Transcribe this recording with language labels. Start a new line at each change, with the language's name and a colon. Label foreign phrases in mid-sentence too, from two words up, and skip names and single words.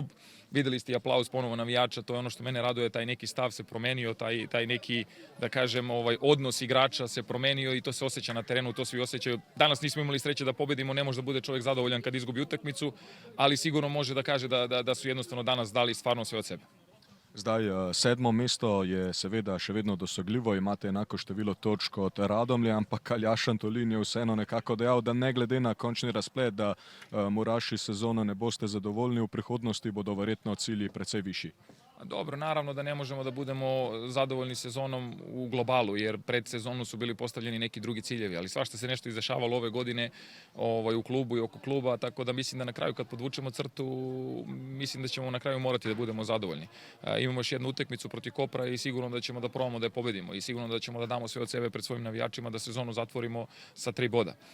Serbian: Videli ste i aplauz ponovo navijača, to je ono što mene raduje, taj neki stav se promenio, taj neki, da kažem, odnos igrača se promenio i to se osjeća na terenu, to svi osjećaju. Danas nismo imali sreće da pobedimo, ne može da bude čovjek zadovoljan kad izgubi utakmicu, ali sigurno može da kaže da su jednostavno danas dali stvarno sve od sebe.
Slovenian: Zdaj, 7. mesto je seveda še vedno dosegljivo, imate enako število točk kot Radomlje, ampak Aljaž Antolin je vseeno nekako dejal, da ne glede na končni razplet, da Muraši sezono ne boste zadovoljni, v prihodnosti bodo verjetno cilji precej višji.
Serbian: Dobro, naravno da ne možemo da budemo zadovoljni sezonom u globalu, jer pred sezonu su bili postavljeni neki drugi ciljevi, ali svašta se nešto izdešavalo ove godine u klubu i oko kluba, tako da mislim da na kraju kad podvučemo crtu, mislim da ćemo na kraju morati da budemo zadovoljni. Imamo još jednu utakmicu protiv Kopra i sigurno da ćemo da probamo da je pobedimo i sigurno da ćemo da damo sve od sebe pred svojim navijačima da sezonu zatvorimo sa 3 boda.